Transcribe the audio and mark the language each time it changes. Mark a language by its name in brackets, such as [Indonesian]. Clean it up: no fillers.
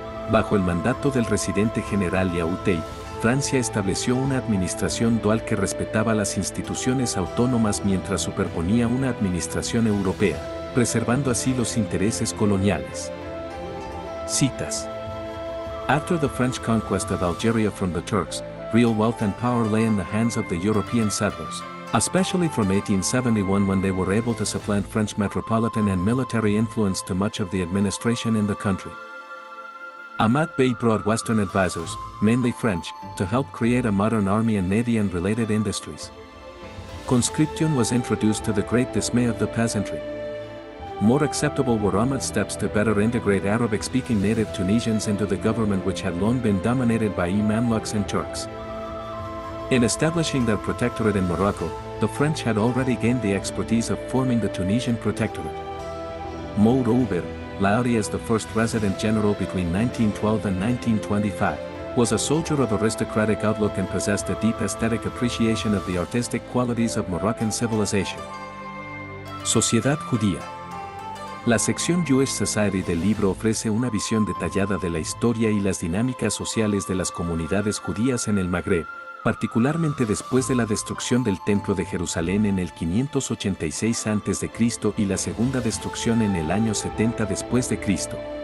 [Spanish] Bajo el mandato del residente general Yaoutey, Francia estableció una administración dual que respetaba las instituciones autónomas mientras superponía una administración europea, preservando así los intereses coloniales. Citas. [English] After the French conquest of Algeria from the Turks, real wealth and power lay in the hands of the European settlers, especially from 1871 when they were able to supplant French metropolitan and military influence to much of the administration in the country. Ahmad Bey brought Western advisors, mainly French, to help create a modern army and navy and related industries. Conscription was introduced to the great dismay of the peasantry. More acceptable were Ahmad's steps to better integrate Arabic-speaking native Tunisians into the government which had long been dominated by Mamluks and Turks. In establishing their protectorate in Morocco, the French had already gained the expertise of forming the Tunisian protectorate. Moreover, Lauri, as the first resident general between 1912 and 1925, was a soldier of aristocratic outlook and possessed a deep aesthetic appreciation of the artistic qualities of Moroccan civilization. [Spanish] Sociedad judía. La sección Jewish Society del libro ofrece una visión detallada de la historia y las dinámicas sociales de las comunidades judías en el Magreb, particularmente después de la destrucción del Templo de Jerusalén en el 586 a.C. y la segunda destrucción en el año 70 después de Cristo.